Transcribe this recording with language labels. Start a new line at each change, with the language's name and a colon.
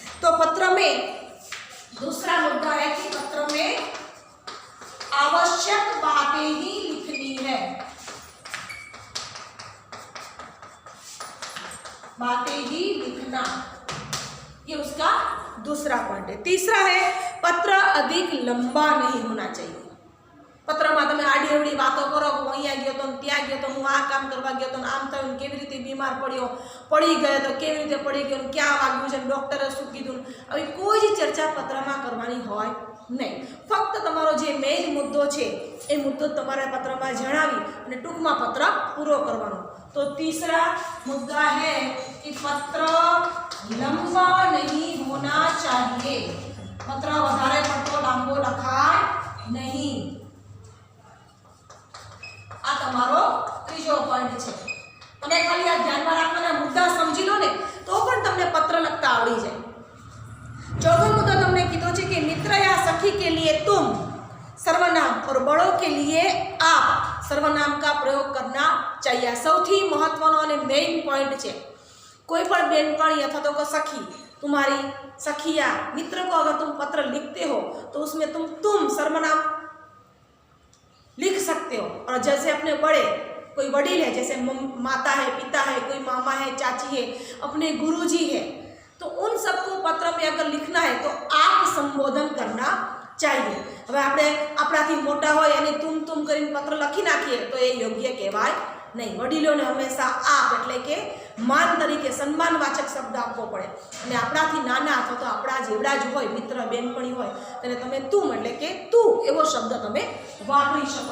Hindi: तो पत्र में दूसरा मुद्दा है कि पत्र में आवश्यक बातें ही लिखनी है, बातें ही लिखना, ये उसका दूसरा पॉइंट है। तीसरा है पत्र अधिक लंबा नहीं होना चाहिए।
Gujarati: પત્રમાં તમે આડી અવડી વાતો કરો કે હું અહીંયા ગયો તો ત્યાં ગયો તો હું આ કામ કરવા ગયો તો આમ થયું, કેવી રીતે બીમાર પડ્યો, પડી ગયો તો કેવી રીતે પડી ગયો, ક્યાં વાગ્યું છે, ડૉક્ટરે શું કીધું, આવી કોઈ જ ચર્ચા પત્રમાં કરવાની હોય નહીં। ફક્ત તમારો જે મેઇન મુદ્દો છે એ મુદ્દો તમારે પત્રમાં જણાવી અને ટૂંકમાં પત્ર પૂરો કરવાનો।
Hindi: તો तीसरा मुद्दा है कि पत्र लंबा नहीं होना चाहिए, पत्र
Gujarati: વધારે પડતો લાંબો લખાય નહીં। આ તમારો ત્રીજો પોઈન્ટ છે। તમે ખાલી આ ધ્યાનમાં રાખવાના મુદ્દા સમજી લો ને તો પણ તમને પત્ર લખતા આવડી જાય।
Hindi: चौथा मुद्दा तुमने कीधो छे कि मित्र या सखी के लिए तुम सर्वनाम और बड़ों के लिए आप सर्वनाम का प्रयोग करना चाहिए। सौथी महत्वनो और मेन पॉइंट है, कोई पण बेनपणी अथवा तो सखी, तुम्हारी सखी या मित्र को अगर तुम पत्र लिखते हो तो उसमें तुम सर्वनाम लिख सकते हो। और जैसे अपने बड़े कोई वडील है, जैसे माता है, पिता है, कोई मामा है, चाची है, अपने गुरुजी है, तो उन सबको पत्र में अगर लिखना है तो आप संबोधन करना चाहिए।
Gujarati: હવે આપણે આપણાથી મોટા હોય અને તુમ કરીને પત્ર લખી નાખીએ તો એ યોગ્ય કહેવાય નહીં। વડીલોને હંમેશા આપ એટલે કે માન તરીકે સન્માનવાચક શબ્દ આપવો પડે અને આપણાથી નાના અથવા તો આપણા જેવડા જ હોય, મિત્ર બેનપણી હોય, તેને તમે તુમ એટલે કે તું એવો શબ્દ તમે વાપરી શકો।